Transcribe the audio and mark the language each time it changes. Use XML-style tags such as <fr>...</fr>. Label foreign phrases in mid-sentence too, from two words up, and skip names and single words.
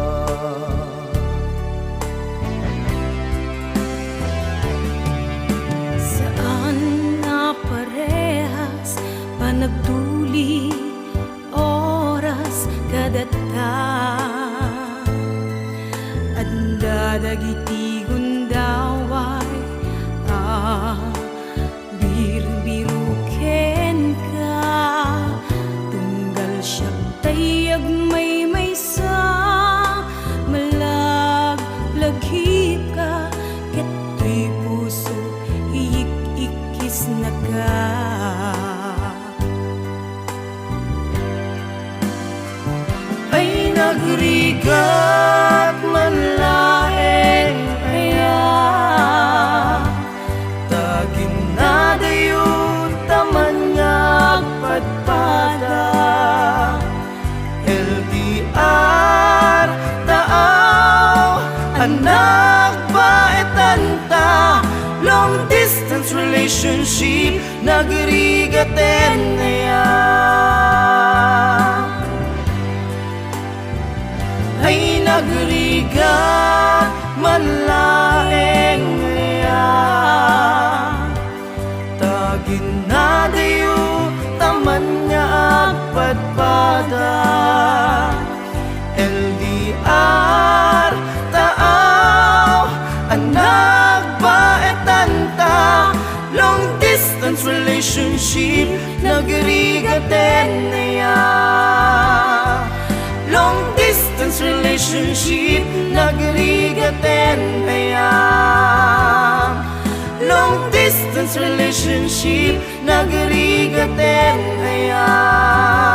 <ilo>Saan na parehas panagtuli oras kadata anda dagiti gundaway biru-biru ken ka tunggal siya tayag may sa malaglagip ka keto'y puso hiyik-ikis na ka. Ay nagrigat manlaeng aya taginadayot taman ngagpadpada LDR taaw anak baetanta</ilo> <en>long distance relationship</en> <ilo>nagrigaten aya. Ay nagrigat manlaeng aya taginadayot taman nga agpadpada LDR taaw anak baetanta</ilo> <en>long distance relationship</en> <ilo>nagrigaten aya.</ilo> <en>Long distance relationship</en> <ilo>nagrigaten aya.</ilo> <en>Long distance relationship</en> <ilo>nagrigaten aya.</ilo>